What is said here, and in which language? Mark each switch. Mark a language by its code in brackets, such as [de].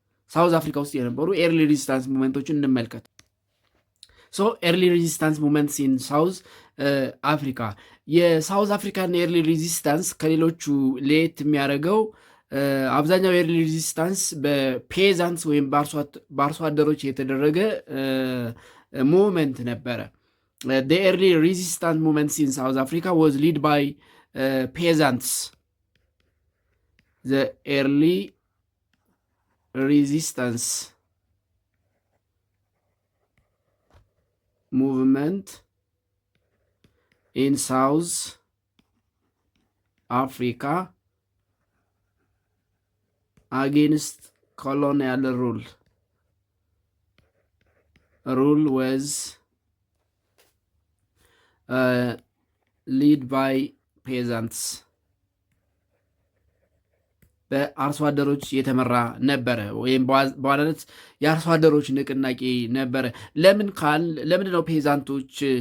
[am] ሳውዝ አፍሪካ ውስጥ የነበሩ ኤርሊ ሬዚስታንስ ሙቭመንቶችን እንመልከት። [en] ሶ ኤርሊ ሬዚስታንስ ሙቭመንትስ ኢን ሳውዝ አፍሪካ። [am] የሳውዝ አፍሪካን ኤርሊ ሬዚስታንስ ከሌሎቹ ለየት የሚያደርገው አብዛኛው ኤርሊ ሬዚስታንስ በፔዛንትስ ወይም በአርሶ አደሮች የተደረገ movement ነበረ። [en] The early resistance movements in South Africa was led by peasants. The early resistance movement in South Africa against colonial rule rule was led by peasants [am] በአርሶ አደሮች የተመራ ነበረ፣ ወይም በዋናነት የአርሶ አደሮች ንቅናቄ ነበረ። ለምንድን ነው ፔዛንቶች